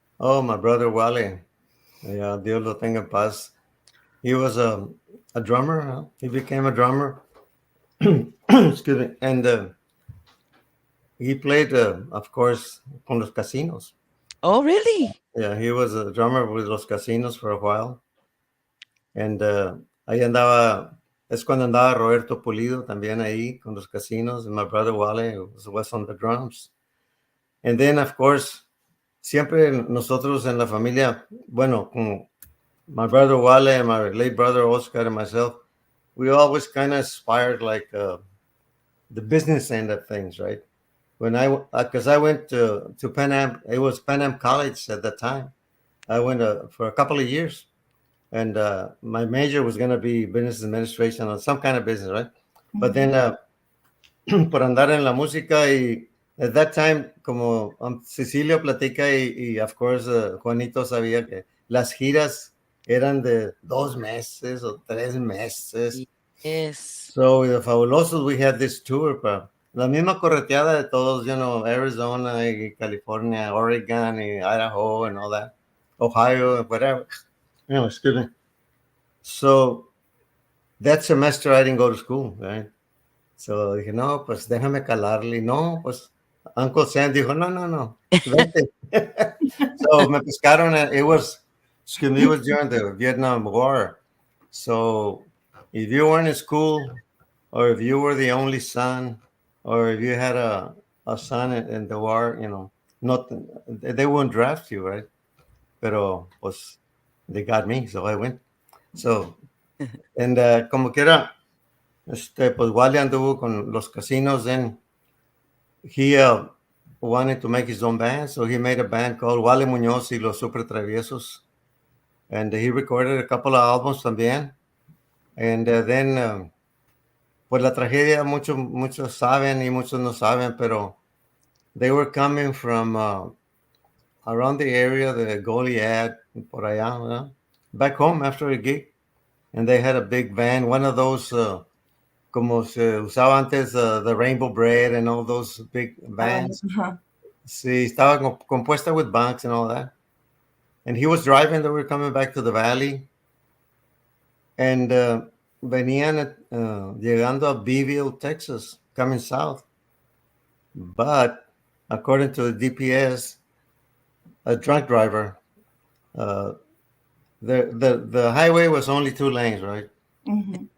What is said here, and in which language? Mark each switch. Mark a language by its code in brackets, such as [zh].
[en] Oh, my brother Wally. Yeah, [es] Dios lo tenga en paz. [en] He was a drummer. Huh? He became a drummer. Excuse me. And he played, of course, con los casinos. Oh, really? Yeah, he was a drummer with los casinos for a while. [es] And ahí andaba, es cuando andaba Roberto Pulido también ahí con los casinos. [en] And my brother Wale was on the drums. And then, of course, [es] siempre nosotros en la familia, bueno, como [en] my brother Wale and my late brother Oscar and myself, we always kind of aspired like the business end of things, right? When because I went to Pan Am, it was Pan Am College at that time. I went for a couple of years, and my major was going to be business administration or some kind of business, right? But then [es] por andar en la música y [en] at that time, [es] como Cecilio platica y [en] of course [es] Juanito sabía que las giras eran de 2 meses o 3 meses. [en] Yes. So the Fabulosos, we had this tour, [es] pa, la misma correteada de todos, [en] Arizona y California, Oregon y Idaho and all that, Ohio and whatever. Excuse me. So that semester I didn't go to school, right? [es] So dije, no, pues déjame calarle. No, pues Uncle Sam dijo, no, vente. So me pescaron. [en] Excuse me, it was during the Vietnam War. So if you weren't in school, or if you were the only son, or if you had a son in the war, not they wouldn't draft you, right? [es] Pero pues [en] they got me, so I went. So, and como quiera, pues Wally anduvo con los casinos, then he wanted to make his own band, so he made a band called Wally Munoz y los Super Traviesos, and he recorded a couple of albums también, and then [es] pues la tragedia muchos saben y muchos no saben, pero [en] they were coming from around the area de Goliad, [es] por allá, ¿no? [en] Back home after a gig, and they had a big van, one of those [es] como se usaba antes, [en] the Rainbow Bread and all those big vans. Sí, estaba compuesta with bunks and all that. And he was driving, they were coming back to the valley. And [es] venían llegando a Beeville, Texas, [en] coming south. But according to the DPS, a drunk driver, the highway was only 2 lanes, right? Mm-hmm.